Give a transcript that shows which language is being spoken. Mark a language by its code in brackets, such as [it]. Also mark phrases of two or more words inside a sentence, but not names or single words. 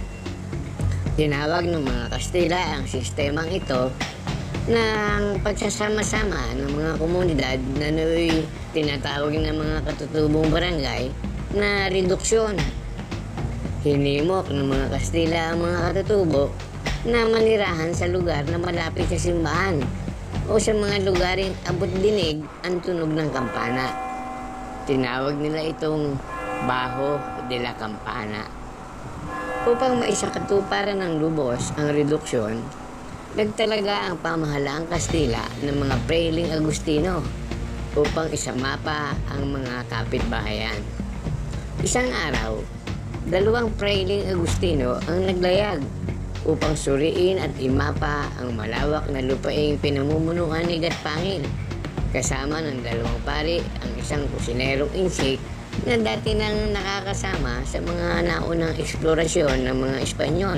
[tl] Tinawag ng mga Kastila ang sistemang ito ng pagsasama-sama ng mga komunidad na nooy tinatawag ng mga katutubong barangay na reduksyon. Hinimok ng mga Kastila ang mga katutubo na manirahan sa lugar na malapit sa simbahan o sa mga lugaring abot dinig ang tunog ng kampana. Tinawag nila itong [es] Baho de la Campana. [tl] Upang maisakatuparan ng lubos ang reduksyon, nagtalaga ang pamahalaang Kastila ng mga Prailing Agustino upang isamapa ang mga kapitbahayan. Isang araw, dalawang Prailing Agustino ang naglayag upang suriin at imapa ang malawak na lupaing pinamumunuan ni Gatpangin, kasama ng dalawang pari ang isang kusinerong insik na dati nang nakakasama sa mga naunang eksplorasyon ng mga Espanyol.